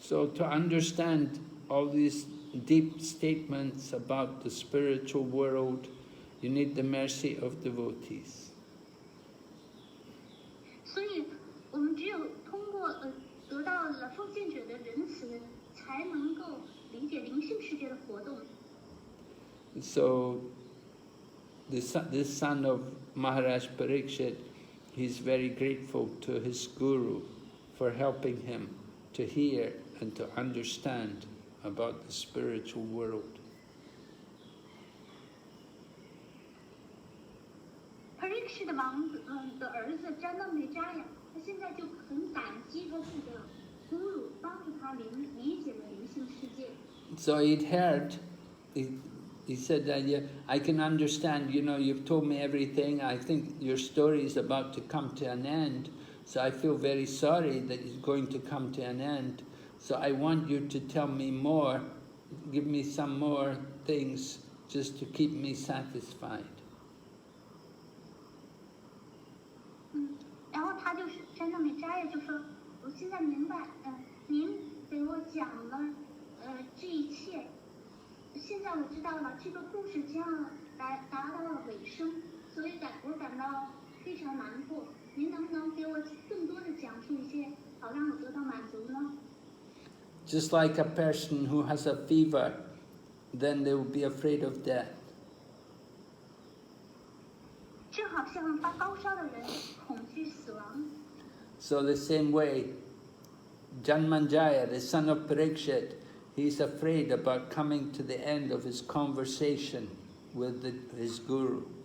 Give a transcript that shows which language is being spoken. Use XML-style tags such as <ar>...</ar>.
<en>So to understand all these deep statements about the spiritual world, you need the mercy of devotees.</en> <zh>所以，我们只有通过得到了奉献者的仁慈，才能够理解灵性世界的活动。</zh> <en>So, this son of Maharaj Parikshit, he's very grateful to his guru for helping him to hear and to understand about the spiritual world.</en> <zh>Parikshit 王子的儿子詹那美扎呀，他现在就很感激他自己的 guru 帮助他理解了灵性世界。</zh> <en>So he'd heard, he said that, yeah, I can understand, you've told me everything, I think your story is about to come to an end, So I feel very sorry that it's going to come to an end. So I want you to tell me more, give me some more things just to keep me satisfied.</en> <zh>然后他就是山上美扎也就说，我现在明白，您给我讲了，这一切，现在我知道了，这个故事将达到了尾声，所以我感到非常难过。您能不能给我更多的讲述一些，好让我得到满足呢？</zh> <en>Just like a person who has a fever, then they will be afraid of death.</en> <zh>正好像发高烧的人恐惧死亡。</zh> <en>So the same way, Janmanjaya, the son of Parikshit, he's afraid about coming to the end of his conversation with his guru.</en>